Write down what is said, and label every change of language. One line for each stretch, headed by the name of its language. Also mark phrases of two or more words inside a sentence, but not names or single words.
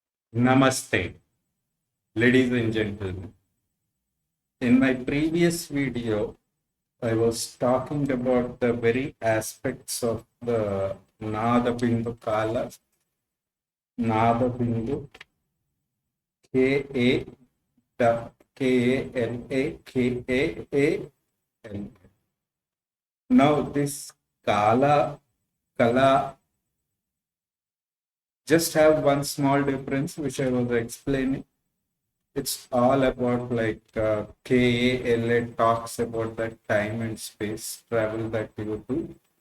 English: Namaste, ladies and gentlemen. In my previous video, I was talking about the very aspects of the Nada Bindu Kala, Nada Bindu, K-A, K-A-L-A, K-A-A-L. Now this Kala, just have one small difference which I was explaining. It's all about like KALA talks about the time and space travel that you do.